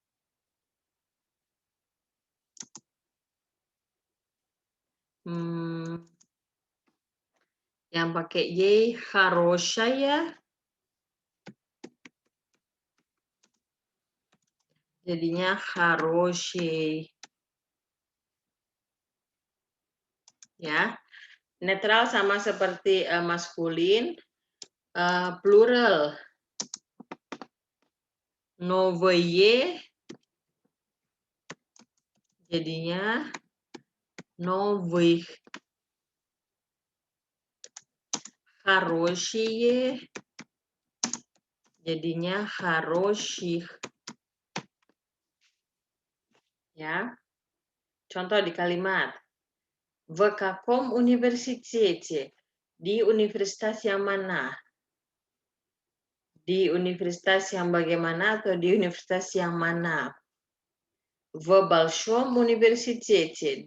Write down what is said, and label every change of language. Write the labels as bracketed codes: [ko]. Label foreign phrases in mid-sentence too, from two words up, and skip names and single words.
[id] Yang pakai Y haroshaya jadinya haroshi. Ya, netral sama seperti maskulin, plural Новые jadinya новых. [ru] Хорошие jadinya хороших. [id] Ya. Contoh di kalimat. [ru] В каком университете? [id] Di universitas yang mana? Di universitas yang bagaimana atau di universitas yang mana? [ru] В большом университете.